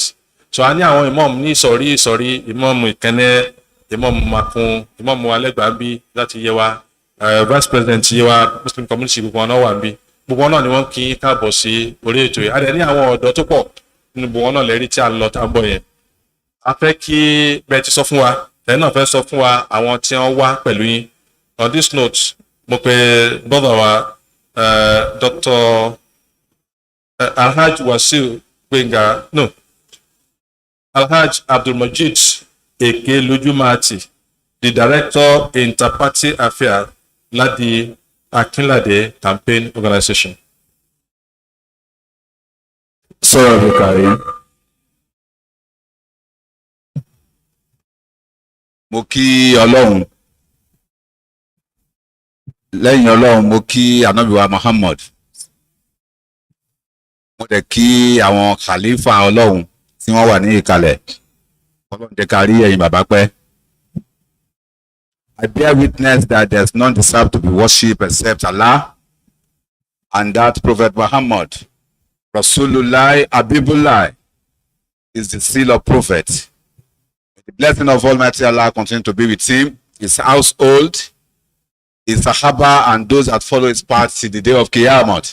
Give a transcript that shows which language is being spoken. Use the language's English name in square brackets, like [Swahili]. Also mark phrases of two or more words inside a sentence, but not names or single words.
[Yoruba] So a ní àwọn ìmáàmù ní ìsọ̀rí ìmáàmù Ìkẹ́nnẹ́, ìmáàmù Makun, ìmáàmù Alẹ́gbàábí láti Yewa, [English] Vice President Yewa Muslim Community, [Yoruba] gbogbo wọn náà wà níbí. Gbogbo wọn náà ni wọ́n kí káàbọ̀ sí orí ètò yìí. A dẹ̀ ní àwọn ọ̀dọ́ tó pọ̀ nínú gbogbo wọn náà lẹ́rí tí a lọ tá a bọ̀ yẹn. A fẹ́ kí bẹ́ẹ̀ ti sọ fún wa, ẹ̀yin náà fẹ́ sọ fún wa àwọn tí wọ́n wá pẹ̀lú yín. [English] On this note, [Yoruba] mo pe brother wa Dr. [English] Alhaj Wasil Gbenga, no, Alhaj Abdulmajid Eke Lojumati, the Director Interparty Affairs Ladi Akinlade Campaign Organization. Sorry, Bukari. [Yoruba] mo kí Ọlọ́run lẹ́yìn Ọlọ́run mo kí Ànábì wa Muhammad mo dẹ̀ kí àwọn khalifa Ọlọ́run tí wọ́n wà ní ìkàlẹ̀ Ọlọ́run jẹ́ ká rí ẹ̀yin bàbá pẹ́. [English] I bear witness that there is none deserved to be worshipped except Allah, and that Prophet Muhammad [Arabic] Rasulullah Habibullah [English] is the seal of prophet. May the blessing of Almighty Allah continue to be with him, his household, his Sahaba, and those that follow his path till the day of Qiyamah.